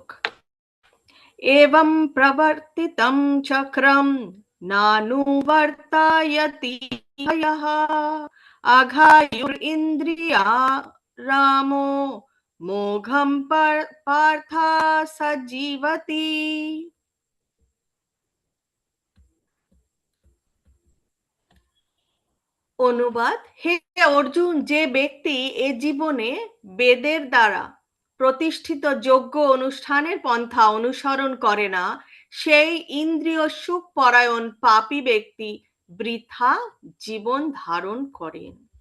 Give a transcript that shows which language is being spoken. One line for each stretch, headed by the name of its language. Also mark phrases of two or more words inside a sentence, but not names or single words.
Sanskrit: एवं प्रवर्तितं चक्रं नानुवर्तयति यः अघायुरिन्द्रियारामो मोघं पार्थ सजीवति।
Bangla: অনুবাদ: হে অর্জুন, যে ব্যক্তি এ জীবনে বেদের দ্বারা প্রতিষ্ঠিত যজ্ঞ অনুষ্ঠানের পন্থা অনুসরণ করে না, সেই ইন্দ্রিয় সুখ পরায়ণ পাপী ব্যক্তি বৃথা জীবন ধারণ করেন।